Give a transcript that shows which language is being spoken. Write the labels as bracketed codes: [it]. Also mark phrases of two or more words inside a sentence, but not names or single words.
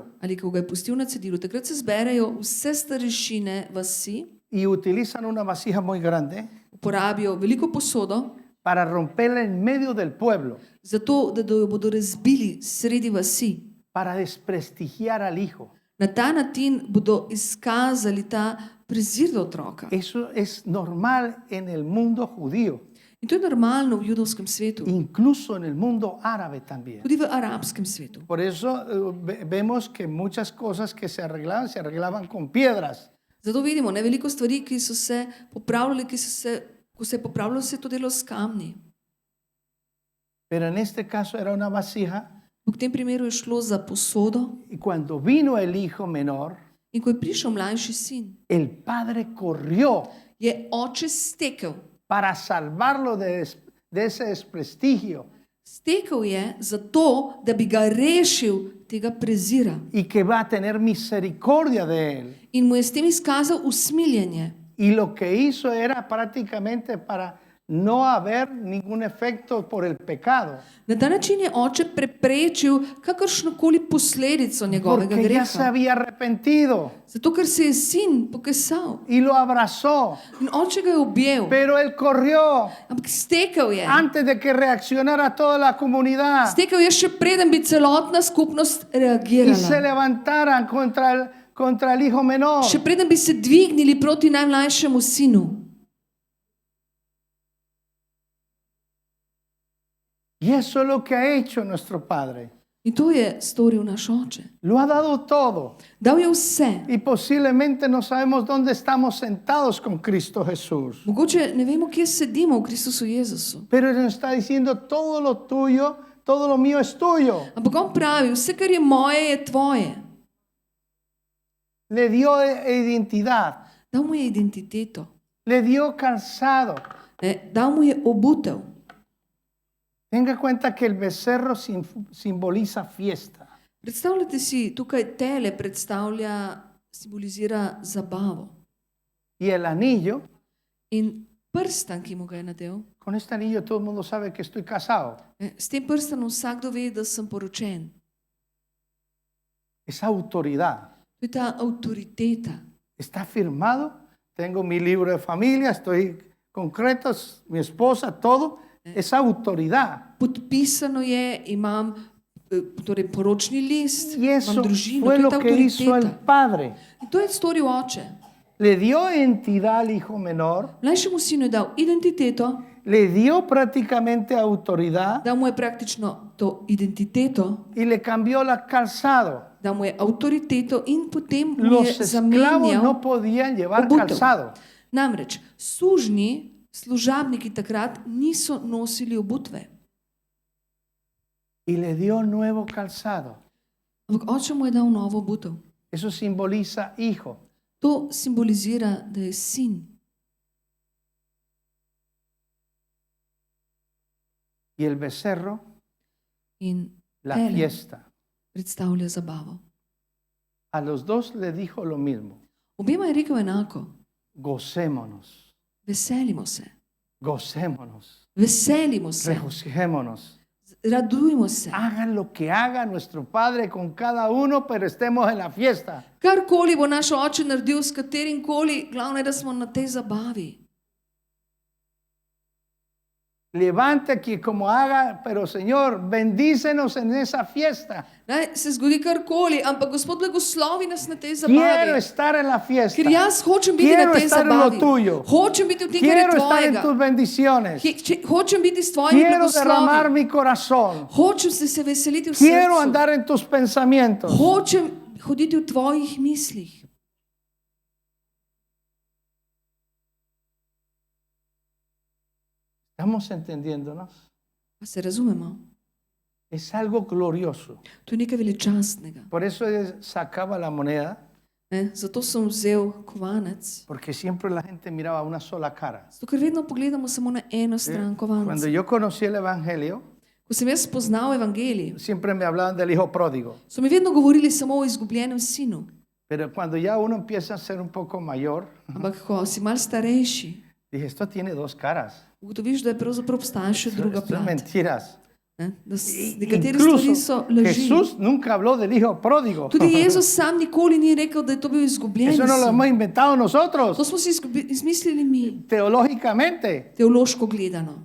[sl] ali ko ga je pustil na cedilu, takrat se zberejo vse starešine vasi, [es] y utilizan una vasija muy grande [sl] uporabijo veliko posodo, [es] para romperla en medio del pueblo, [sl] zato da jo bodo razbili sredi vasi. [es] para desprestigiar al hijo. [sl] Na ta način bodo izkazali ta prezir do otroka. [es] Eso es normal en el mundo judío, [sl] In to je normalno v judovskem svetu, [es] incluso en el mundo árabe también. [sl] tudi v arabskem svetu. [es] Por eso vemos que muchas cosas que se arreglaban con piedras. [sl] Zato vidimo, ne, veliko stvari, ki so se popravljali, ko se je popravljalo, se je to delo s kamni. [es] Pero en este caso era una vasija [sl] V tem primeru je šlo za posodo [es] y cuando vino el hijo menor, [sl] in ko je prišel mlajši sin, [es] el padre corrió [sl] je oče stekel. [es] para salvarlo de ese desprestigio [sl] Stekel je zato, da bi ga rešil tega prezira. [es] y que va a tener misericordia de él. [sl] In mu je s tem izkazal usmiljenje. [es] Y lo que hizo era prácticamente para no haber ningún efecto por el pecado, [sl] Na ta način je oče preprečil kakršnokoli posledico njegovega [es] porque ya se [sl] greha. [es] había arrepentido [sl] Zato, ker se je sin pokesal. [es] y lo abrazó, [sl] In oče ga je objel. [es] pero él corrió [sl] Ampak stekel je. [es] antes de que reaccionara toda la comunidad [sl] Stekel je še preden bi celotna skupnost [es] y se [sl] reagirala. [es] levantaran contra el hijo menor. [sl] Še preden bi se dvignili proti najmlajšemu sinu. [es] Y eso es lo que ha hecho nuestro Padre. [sl] In to je storil naš oče. [es] Lo ha dado todo. [sl] Dal je vse. [es] Y posiblemente no sabemos dónde estamos sentados con Cristo Jesús. [sl] Mogoče ne vemo, kje sedimo v Kristusu Jezusu. [es] Pero Él nos está diciendo, todo lo tuyo, todo lo mío es tuyo. [sl] Ampak on pravi, vse, kar je moje, je tvoje. [es] Le dio identidad, [sl] Dal mu je identiteto. [es] le dio calzado. [sl] Dal mu je obutev. [es] Tenga cuenta que el becerro simboliza fiesta. [sl] Predstavljate si, tukaj tele simbolizira zabavo. [es] Y el anillo, [sl] In prstan, ki mu ga je nadel, [es] con este anillo todo el mundo sabe que estoy casado. [sl] s tem prstanom vsakdo ve, da sem poročen. [es] Es autoridad. To je ta avtoriteta. Está firmado. Tengo mi libro de familia, estoy concreto, mi esposa, todo. Es autoridad. [sl] Podpisano je, imam torej poročni list, [es] Y eso [sl] imam družino, [es] fue [sl] to je [es] lo [sl] ta [es] que hizo el [sl] avtoriteta. [es] Padre. [sl] In to je storil oče. [es] Le dio entidad al hijo menor, [sl] Mlajšemu sinu je dal identiteto, [es] le dio prácticamente autoridad [sl] dal mu je praktično to identiteto, [es] y le cambió la calzado. [sl] dal mu je avtoriteto in potem mu [es] Los [sl] je [es] esclavos [sl] zamenjal [es] no podían llevar [sl] obutev. [es] calzado. [sl] Namreč sužnji, služabniki takrat niso nosili obutve. [es] Y le dio nuevo calzado. [sl] Ampak oče mu je dal novo obutev. [es] Eso simboliza hijo. [sl] To simbolizira, da je sin. [es] Y el becerro, [sl] In [es] la [sl] tele [es] fiesta. [sl] predstavlja zabavo. [es] A los dos le dijo lo mismo. [sl] Obema je rekel enako. [es] Gocémonos, [sl] Veselimo se. [es] gocémonos, [sl] Veselimo se. [es] regocijémonos. [sl] Radujmo se. [es] Hagan lo que haga nuestro Padre con cada uno, pero estemos en la fiesta. [sl] Karkoli bo naš oče naredil s katerim koli, glavno je, da smo na tej zabavi. [es] levante como haga, pero Señor, bendícenos en esa fiesta. [sl] Naj se zgodi karkoli, ampak Gospod blagoslovi nas na tej [es] Quiero [sl] zabavi. [es] estar en la fiesta. [sl] Ker jaz hočem biti [es] Quiero [sl] na tej [es] estar en lo [sl] zabavi. [es] tuyo. [sl] Hočem biti v tem, kar je [es] Quiero estar en [sl] tvojega. [es] tus bendiciones. [sl] Hočem biti s tvojimi [es] Quiero derramar [sl] blagoslovi. [es] mi corazón. [sl] Hočem se veseliti v [es] Quiero [sl] srcu. [es] andar en tus pensamientos. [sl] Hočem hoditi v tvojih mislih. [es] ¿Estamos entendiéndonos? [sl] Pa se razumemo? [es] Es algo glorioso. [sl] To je nekaj veličastnega. [es] Por eso sacaba la moneda, [sl] Zato sem vzel kovanec. [es] porque siempre la gente miraba una sola cara. [sl] Zato, ker vedno pogledamo samo na eno stran [es] Cuando [sl] kovanca. [es] yo conocí el Evangelio, [sl] Ko sem jaz spoznal evangelij, [es] siempre me hablaban del hijo pródigo. [sl] so mi vedno govorili samo o izgubljenem sinu. [es] Pero cuando ya uno empieza a ser un poco mayor, [sl] Ampak ko si mal starejši, [es] dije, esto tiene dos caras. [sl] ugotoviš, da je pravzaprav obstaja še druga [es] Esto es [sl] plat. [es] mentiras. [sl] Da nekatere stvari so [es] Incluso [sl] laži. [es] Jesús nunca habló del hijo pródigo. [sl] Tudi Jezus sam nikoli ni rekel, da je to bil izgubljen [es] Eso no lo [sl] sin. [es] hemos inventado nosotros, [sl] To smo si izmislili mi, [es] teológicamente. [sl] teološko gledano.